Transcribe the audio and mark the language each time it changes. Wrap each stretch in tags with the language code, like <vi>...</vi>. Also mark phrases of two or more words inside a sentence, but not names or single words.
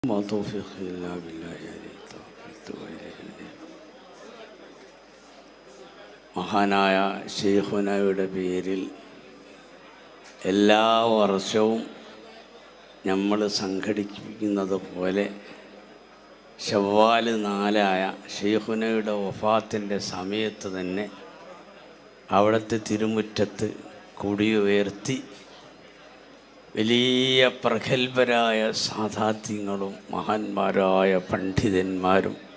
<ar>ما توفيقي إلا بالله عليه توكلت وإليه أنيب.</ar> <ml>മഹാനായ ശൈഖുനായുടെ പേരിൽ എല്ലാ വർഷവും നമ്മൾ സംഘടിപ്പിക്കുന്നത് പോലെ ശവ്വാൽ 4 ശൈഖുനായുടെ വഫാത്തിൻ്റെ സമയത്ത് തന്നെ അവിടുത്തെ തിരുമുറ്റത്ത് കൊടിയുയർത്തി വലിയ പ്രഗത്ഭരായ സാദാത്യങ്ങളും മഹാന്മാരായ പണ്ഡിതന്മാരും</ml>